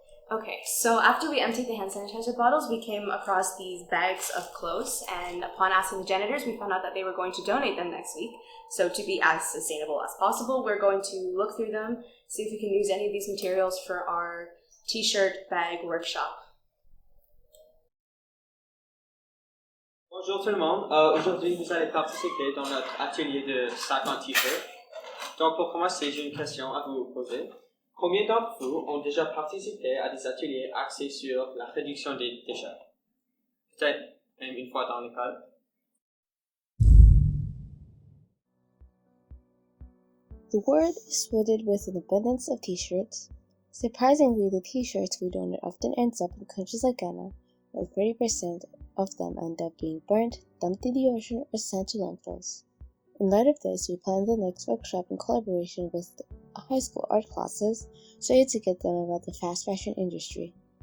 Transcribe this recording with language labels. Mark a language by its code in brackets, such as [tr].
[en] Okay, so after we emptied the hand sanitizer bottles, we came across these bags of clothes, and upon asking the janitors, we found out that they were going to donate them next week. So to be as sustainable as possible, we're going to look through them, see if we can use any of these materials for our t-shirt bag workshop. [fr] Bonjour tout le monde, aujourd'hui vous allez participer dans notre atelier de sac en t-shirt. Donc pour commencer, j'ai une question à vous poser. Combien d'entre vous ont déjà participé à des ateliers axés sur la réduction des déchets? Peut-être même une fois dans l'école. [en] The world is flooded with an abundance of t-shirts. Surprisingly, the t-shirts we donate often ends up in countries like Ghana, where 30% of them end up being burnt, dumped in the ocean, or sent to landfills. In light of this, we planned the next workshop in collaboration with high school art classes so as to get them about the fast fashion industry.